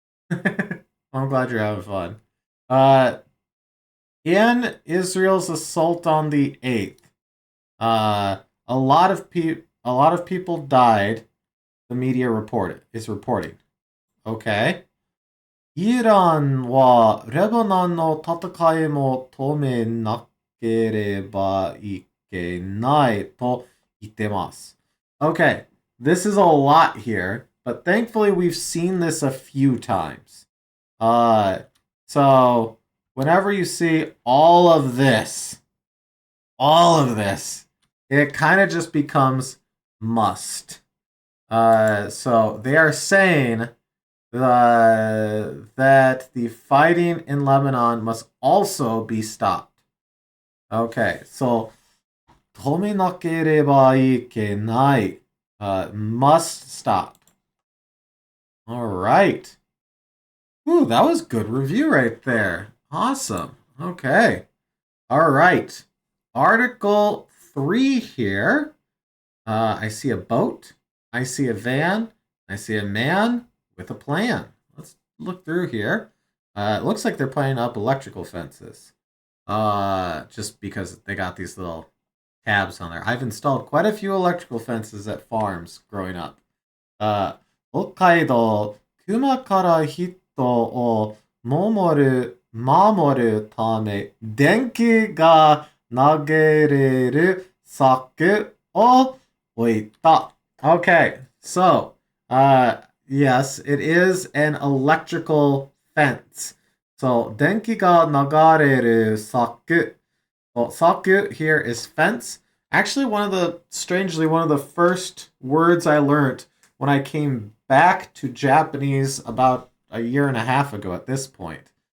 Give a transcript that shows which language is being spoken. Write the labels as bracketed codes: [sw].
[en] I'm glad you're having fun. Uh, in Israel's assault on the 8th, a lot of people died. The media is reporting. Okay. [ja] イランはレバノンの戦いも止めなければいけないと言ってます。 [en] Okay, this is a lot here, but thankfully we've seen this a few times. Uh, so whenever you see all of this, it kind of just becomes must. So they are saying that the fighting in Lebanon must also be stopped. Okay, so [ja] 止めなければいけない [en] must stop. All right. Ooh, that was good review right there. Awesome. Okay. All right. Article 3 here. I see a boat. I see a van. I see a man with a plan. Let's look through here. It looks like they're putting up electrical fences. Just because they got these little tabs on there. I've installed quite a few electrical fences at farms growing up. [ja] 北海道、熊から人を守るため、電気が投げれる柵を置いた. [en] Okay, so, yes, it is an electrical fence. So, [ja] 電気が流れる柵. [en] Well, saku here is fence. Actually, strangely, one of the first words I learned when I came back to Japanese about a year and a half ago at this point.